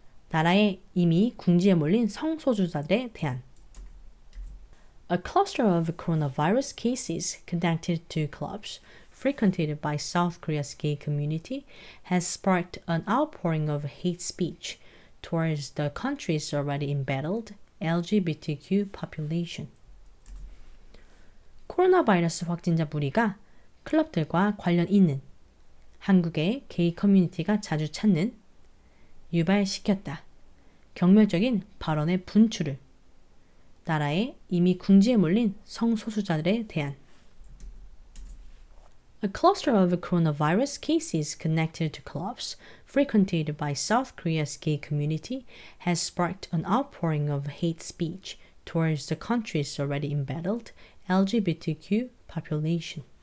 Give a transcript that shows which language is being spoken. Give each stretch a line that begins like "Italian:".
Korean: 나라에 이미 궁지에 몰린 성소수자들에 대한
English: A cluster of coronavirus cases connected to clubs frequented by South Korea's gay community has sparked an outpouring of hate speech towards the country's already embattled LGBTQ population.
Korean: 코로나 바이러스 확진자 무리가 클럽들과 관련 있는 한국의 게이 커뮤니티가 자주 찾는 유발시켰다. 경멸적인 발언의 분출을 나라에 이미 궁지에 몰린 성소수자들에 대한
English: A cluster of coronavirus cases connected to clubs frequented by South Korea's gay community has sparked an outpouring of hate speech towards the country's already embattled LGBTQ population.